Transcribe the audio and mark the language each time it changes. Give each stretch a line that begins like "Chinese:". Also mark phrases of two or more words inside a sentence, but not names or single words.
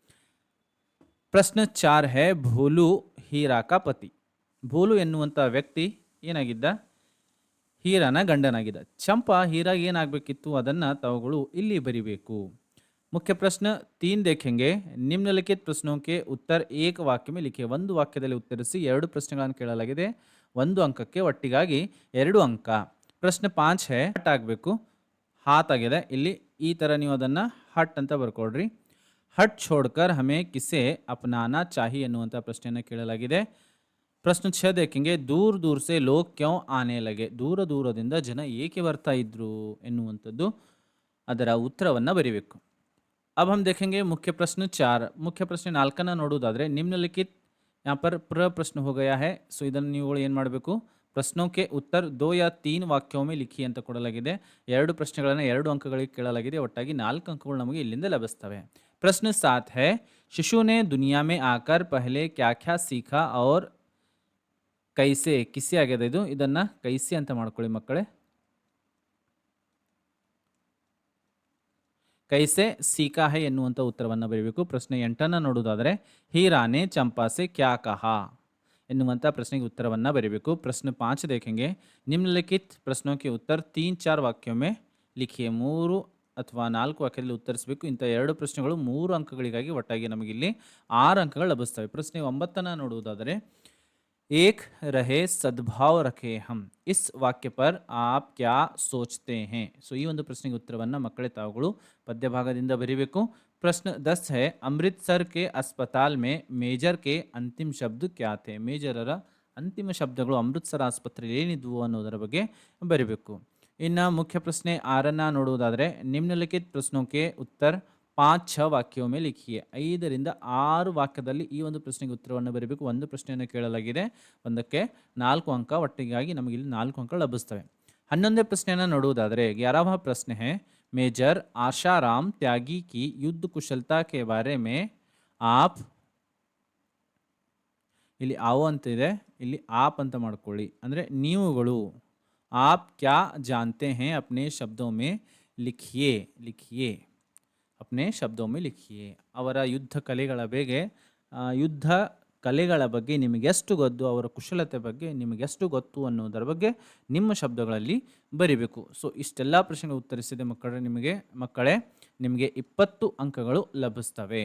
Hindi: ಪ್ರಶ್ನೆ 4 है भोलू हीरा का पति.
Kannada: ಭೋಲು ಎನ್ನುವಂಥ ವ್ಯಕ್ತಿ ಏನಾಗಿದ್ದ, ಹೀರಾನ ಗಂಡನಾಗಿದ್ದ. ಚಂಪಾ ಹೀರಾಗ ಏನಾಗಬೇಕಿತ್ತು ಅದನ್ನು ತಾವುಗಳು ಇಲ್ಲಿ ಬರೀಬೇಕು.
Hindi: मुख्य प्रश्न 3 देखेंगे निम्नलिखित प्रश्नों के उत्तर 1 वाक्य में लिखे.
Kannada: 1 ವಾಕ್ಯದಲ್ಲಿ ಉತ್ತರಿಸಿ. 2 ಪ್ರಶ್ನೆಗಳನ್ನು ಕೇಳಲಾಗಿದೆ, 1 ಅಂಕಕ್ಕೆ, ಒಟ್ಟಿಗಾಗಿ 2 ಅಂಕ. ಪ್ರಶ್ನೆ 5
Hindi: है हट
Kannada: ಆಗಬೇಕು, ಹಾತ್ ಆಗಿದೆ. ಇಲ್ಲಿ ಈ ಥರ ನೀವು ಅದನ್ನು ಹಟ್ ಅಂತ ಬರ್ಕೊಡ್ರಿ.
Hindi: हट छोड़कर हमें किसे अपनाना चाहिए
Kannada: ಎನ್ನುವಂಥ ಪ್ರಶ್ನೆಯನ್ನು ಕೇಳಲಾಗಿದೆ.
Hindi: ಪ್ರಶ್ನೆ 6 देखेंगे दूर दूर से लोग क्यों आने लगे.
Kannada: ದೂರದಿಂದ ಜನ ಏಕೆ ಬರ್ತಾ ಇದ್ರು ಎನ್ನುವಂಥದ್ದು, ಅದರ ಉತ್ತರವನ್ನು ಬರೀಬೇಕು.
Hindi: अब हम देखेंगे मुख्य प्रश्न 4. मुख्य प्रश्न 4ನ್ನು ನೋಡುವುದಾದರೆ निम्नलिखित यहाँ पर प्रश्न हो गया है.
Kannada: ಸೊ ಇದನ್ನು ನೀವುಗಳು ಏನು ಮಾಡಬೇಕು,
Hindi: प्रश्नों के उत्तर 2 या 3 वाक्यों में लिखी
Kannada: ಅಂತ ಕೊಡಲಾಗಿದೆ. 2 ಪ್ರಶ್ನೆಗಳನ್ನು 2 ಅಂಕಗಳಿಗೆ ಕೇಳಲಾಗಿದೆ, ಒಟ್ಟಾಗಿ 4 ಅಂಕಗಳು ನಮಗೆ ಇಲ್ಲಿಂದ ಲಭಿಸ್ತವೆ.
Hindi: प्रश्न 7 है शिशु ने दुनिया में आकर पहले क्या क्या सीखा और कैसे.
Kannada: ಕಿಸಿ ಆಗಿದೆ ಇದು, ಇದನ್ನು ಕೈಸಿ ಅಂತ ಮಾಡ್ಕೊಳ್ಳಿ ಮಕ್ಕಳೇ.
Hindi: कैसे सीखा है
Kannada: ಎನ್ನುವಂಥ ಉತ್ತರವನ್ನು ಬರೀಬೇಕು. ಪ್ರಶ್ನೆ 8ನ್ನು ನೋಡುವುದಾದರೆ
Hindi: हीरा ने चंपा से क्या कहा
Kannada: ಎನ್ನುವಂಥ ಪ್ರಶ್ನೆಗೆ ಉತ್ತರವನ್ನು ಬರೀಬೇಕು.
Hindi: प्रश्न 5 देखेंगे निम्नलिखित प्रश्नों के उत्तर 3-4 वाक्यों में लिखिए.
Kannada: 3 ಅಥವಾ 4 ವಾಕ್ಯದಲ್ಲಿ ಉತ್ತರಿಸಬೇಕು. ಇಂಥ 2 ಪ್ರಶ್ನೆಗಳು 3 ಅಂಕಗಳಿಗಾಗಿ ಒಟ್ಟಾಗಿ ನಮಗಿಲ್ಲಿ 6 ಅಂಕಗಳು ಲಭಿಸ್ತವೆ. ಪ್ರಶ್ನೆ 9ನ್ನು ನೋಡುವುದಾದರೆ
Hindi: एक रहे सद्भाव रखे हम. इस वाक्य पर आप क्या सोचते हैं.
Kannada: ಸೊ ಈ ಒಂದು ಪ್ರಶ್ನೆಗೆ ಉತ್ತರವನ್ನು ಮಕ್ಕಳೇ ತಾವುಗಳು ಪದ್ಯ ಭಾಗದಿಂದ ಬರೀಬೇಕು.
Hindi: ಪ್ರಶ್ನೆ 10 है अमृतसर के अस्पताल में मेजर के अंतिम शब्द क्या थे.
Kannada: ಮೇಜರರ ಅಂತಿಮ ಶಬ್ದಗಳು ಅಮೃತಸರ ಆಸ್ಪತ್ರೆಯಲ್ಲಿ ಏನಿದ್ವು ಅನ್ನೋದರ ಬಗ್ಗೆ ಬರೀಬೇಕು. ಇನ್ನು ಮುಖ್ಯ ಪ್ರಶ್ನೆ 6ನ್ನು ನೋಡುವುದಾದರೆ
Hindi: निम्नलिखित प्रश्नों के उत्तर 5-6 वाक्यों में लिखिए.
Kannada: 5ರಿಂದ 6 ವಾಕ್ಯದಲ್ಲಿ ಈ ಒಂದು ಪ್ರಶ್ನೆಗೆ ಉತ್ತರವನ್ನು ಬರೀಬೇಕು. 1 ಪ್ರಶ್ನೆಯನ್ನು ಕೇಳಲಾಗಿದೆ, ಒಂದಕ್ಕೆ 4 ಅಂಕ, ಒಟ್ಟಿಗಾಗಿ ನಮಗೆ ಇಲ್ಲಿ 4 ಅಂಕ ಲಭಿಸ್ತವೆ. 11ನೇ ಪ್ರಶ್ನೆಯನ್ನು ನೋಡುವುದಾದರೆ
Hindi: 11वां ಪ್ರಶ್ನೆ है मेजर आशाराम त्यागी की युद्ध कुशलता के बारे में आप
Kannada: ಇಲ್ಲಿ ಆವು ಅಂತಿದೆ, ಇಲ್ಲಿ ಆಪ್ ಅಂತ ಮಾಡ್ಕೊಳ್ಳಿ. ಅಂದರೆ ನೀವುಗಳು
Hindi: आप क्या जानते हैं अपने शब्दों में लिखिए लिखिए अपने शब्दों में लिखिए.
Kannada: ಅವರ ಯುದ್ಧ ಕಲೆಗಳ ಬಗ್ಗೆ ಯುದ್ಧ ಕಲೆಗಳ ಬಗ್ಗೆ ನಿಮಗೆಷ್ಟು ಗೊತ್ತು, ಅವರ ಕುಶಲತೆ ಬಗ್ಗೆ ನಿಮಗೆಷ್ಟು ಗೊತ್ತು ಅನ್ನೋದರ ಬಗ್ಗೆ ನಿಮ್ಮ ಶಬ್ದಗಳಲ್ಲಿ ಬರಿಬೇಕು. ಸೊ ಇಷ್ಟೆಲ್ಲ ಪ್ರಶ್ನೆಗಳು ಉತ್ತರಿಸಿದೆ ಮಕ್ಕಳೇ ನಿಮಗೆ 20 ಅಂಕಗಳು ಲಭಿಸ್ತವೆ.